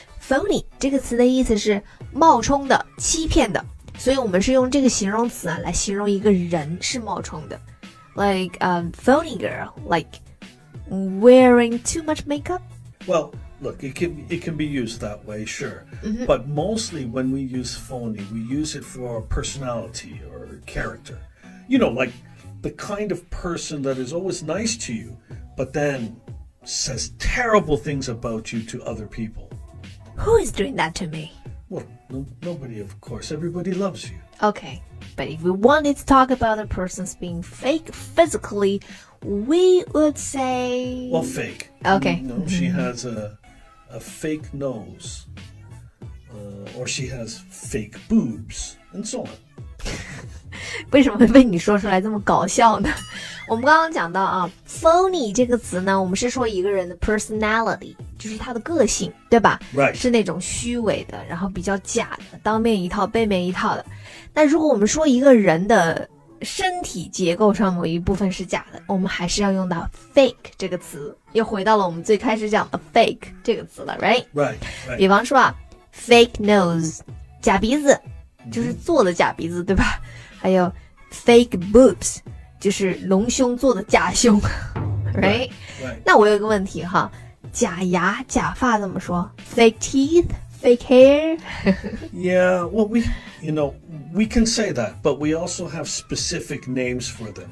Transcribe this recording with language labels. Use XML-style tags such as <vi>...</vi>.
<zh>Phony 这个词的意思是冒充的、欺骗的，所以我们是用这个形容词来形容一个人是冒充的。</zh> <en>Like phony girl, like wearing too much makeup. Well, look, it can be used that way, sure. But mostly when we use phony, we use it for personality or character. You know, like the kind of person that is always nice to you, but then says terrible things about you to other people. Who is doing that to me? Well, nobody, of course. Everybody loves you. Okay, but if we wanted to talk about a person's being fake physically, we would say... Well, fake. Okay. No, she has a fake nose. Or she has fake boobs, and so on.</en> <zh>为什么会被你说出来这么搞笑呢？我们刚刚讲到phony 这个词呢，我们是说一个人的 personality， 就是他的个性，对吧？</zh> <en>Right.</en> <zh>是那种虚伪的，然后比较假的，当面一套背面一套的。那如果我们说一个人的身体结构上某一部分是假的，我们还是要用到 fake 这个词，又回到了我们最开始讲的 fake 这个词了</zh> <en>right? Right.</en> <zh>比方说fake nose 假鼻子，就是做的假鼻子，对吧？还有 fake boobs 就是隆胸做的假胸</zh> <en>right?</en> <zh>那我有一个问题假牙假发怎么说？</zh> <en>fake teeth, fake hair? Yeah, well, we can say that, but we also have specific names for them.</en>